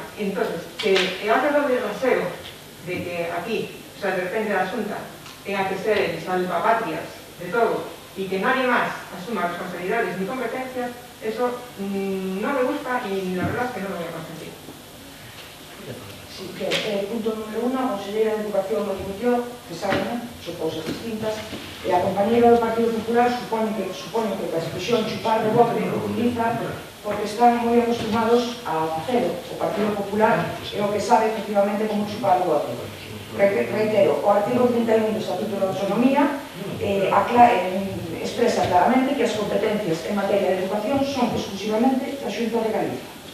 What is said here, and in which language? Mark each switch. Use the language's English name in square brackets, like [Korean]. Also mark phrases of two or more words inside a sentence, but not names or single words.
[Spanish] Entonces, que haga doble rasero de que aquí, o sea, de repente la Xunta tenga que ser el salvapatrias de todo y que nadie más asuma responsabilidades ni competencias, eso no me gusta y la verdad es que no lo voy a consentir. Sí, punto número 1, a Conselleira de Educación lo dimitió, que saben, [Galician] son cousas distintas, e a compañeira do Partido Popular supone que a expresión chupar de bote o utiliza porque están moi acostumados a facelo. O Partido Popular é o que sabe efectivamente como chupar de bote. Reitero, o artigo 31 do Estatuto de Autonomía expresa claramente que as competencias en materia de educación son exclusivamente da Xunta de Galicia.